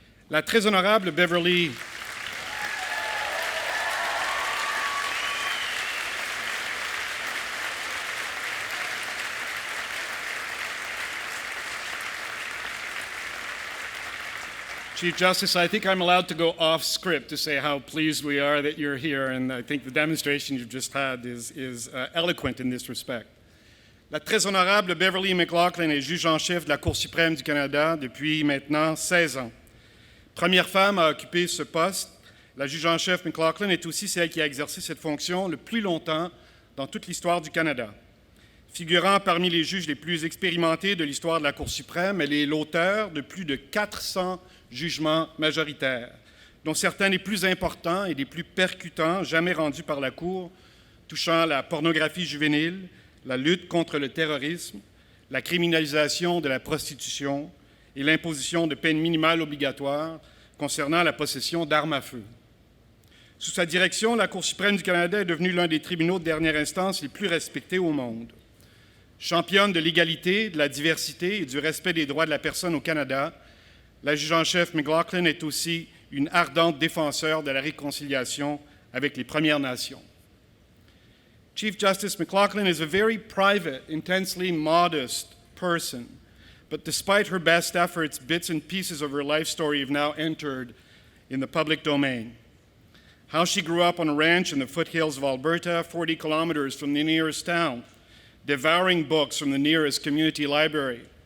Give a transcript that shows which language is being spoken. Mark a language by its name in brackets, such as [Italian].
[French] La très honorable [English] Beverley Chief Justice, I think I'm allowed to go off script to say how pleased we are that you're here, and I think the demonstration you've just had is eloquent in this respect. [French] La très honorable Beverley McLachlin est juge en chef de la Cour suprême du Canada depuis maintenant 16 ans. Première femme à occuper ce poste, la juge en chef McLachlin est aussi celle qui a exercé cette fonction le plus longtemps dans toute l'histoire du Canada. Figurant parmi les juges les plus expérimentés de l'histoire de la Cour suprême, elle est l'auteur de plus de 400 jugements majoritaires, dont certains des plus importants et des plus percutants jamais rendus par la Cour, touchant la pornographie juvénile, la lutte contre le terrorisme, la criminalisation de la prostitution et l'imposition de peines minimales obligatoires concernant la possession d'armes à feu. Sous sa direction, la Cour suprême du Canada est devenue l'un des tribunaux de dernière instance les plus respectés au monde. Championne de l'égalité, de la diversité et du respect des droits de la personne au Canada, la juge en chef McLachlin est aussi une ardente défenseur de la réconciliation avec les Premières Nations. [English] Chief Justice McLachlin is a very private, intensely modest person, but despite her best efforts, bits and pieces of her life story have now entered in the public domain. How she grew up on a ranch in the foothills of Alberta, 40 kilometers from the nearest town, devouring books from the nearest community library.